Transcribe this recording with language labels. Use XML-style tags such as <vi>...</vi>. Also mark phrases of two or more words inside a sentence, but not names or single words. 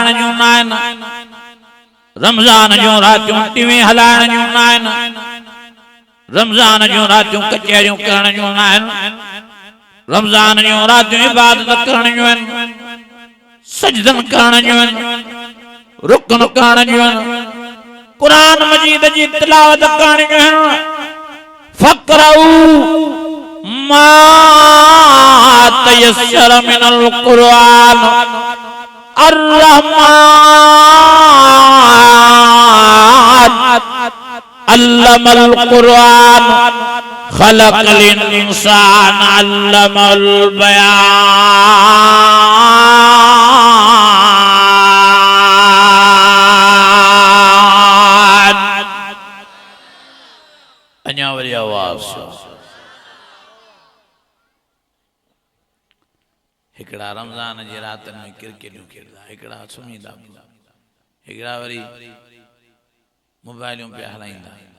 <sd>जूं न आहिनि, रमजान जूं रातियूं टीवी हलाइण जूं न आहिनि, रमजान जूं रातियूं कचहरियूं करण जूं न आहिनि, रमजान जूं रातियूं इबादत करण जूं आहिनि, सजदन करण जूं आहिनि, रुकन करण जूं आहिनि, कुरान मजीद जी तिलावत करण जूं आहिनि।</sd> <ar>فاقرؤوا ما تيسر من القرآن الرحمن علم القرآن خلق الإنسان علم البيان.</ar> <sd>अञा वरी आवाज़ हिकड़ा रमजान जी रातन में क्रिकेटियूं खेॾंदा, हिकड़ा सुम्हींदा, हिकड़ा वरी मोबाइलियूं पिया हलाईंदा।</sd>